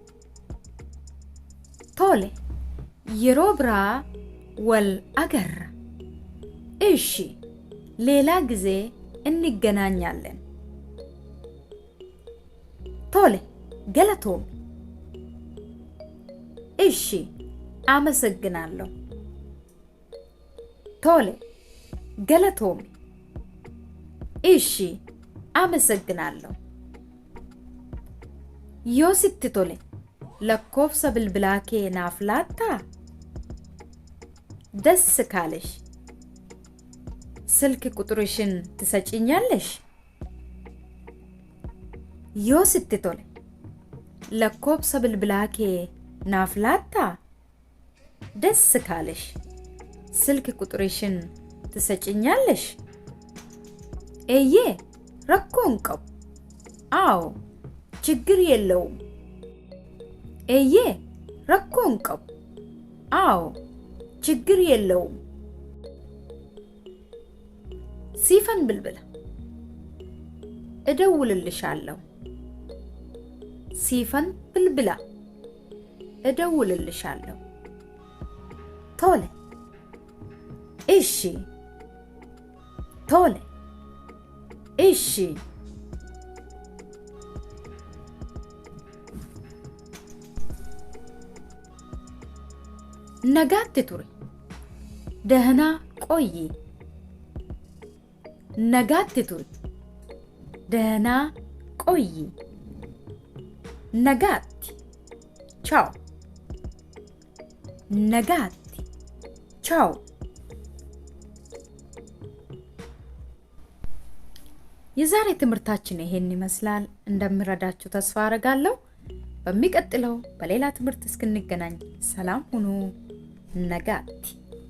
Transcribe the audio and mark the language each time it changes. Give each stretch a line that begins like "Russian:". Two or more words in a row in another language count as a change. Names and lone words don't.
Oromo: Tole yeroo biraa wal agarra
Amharic: እሺ ሌላ ጊዜ እንገናኛለን።
Oromo: Tole galatoomi
Amharic: እሺ አመሰግናለሁ።
Oromo: Tole galatoomi
Amharic: እሺ አመሰግናለሁ።
Oromo: Yoo sitti tole lakkoofsa bilbilaa kee naaf laattaa?
Amharic: ደስ ካለሽ ስልክ ቁጥርሽን ትሰጪኛለሽ?
Oromo: yoo sitti tole lakkoofsa bilbilaa kee naaf laattaa?
Amharic: ደስ ካለሽ ስልክ ቁጥርሽን ትሰጪኛለሽ?
Oromo: eeyyee rakkoo hin qabu.
Amharic: አዎ ችግር የለውም።
Oromo: eeyyee rakkoo hin qabu.
Amharic: አዎ ችግር የለውም።
Oromo: Siif nan bilbila
Amharic: እደውልልሻለሁ።
Oromo: Siif nan bilbila
Amharic: እደውልልሻለሁ። ቶለ እሺ
Oromo: ቶለ እሺ nagaatti ture
Amharic: ደህና ቆይ
Oromo: nagaatti ture
Amharic: ደህና ቆይ
Oromo: nagaatti ciao nagaatti ciao
Amharic: የዛሬ ትምህርታችን ይሄን ይመስላል። እንደምረዳችሁ ተስፋ አደርጋለሁ። በሚቀጥለው በሌላ ትምህርት እስክንገናኝ ሰላም ሁኑ። nagaatti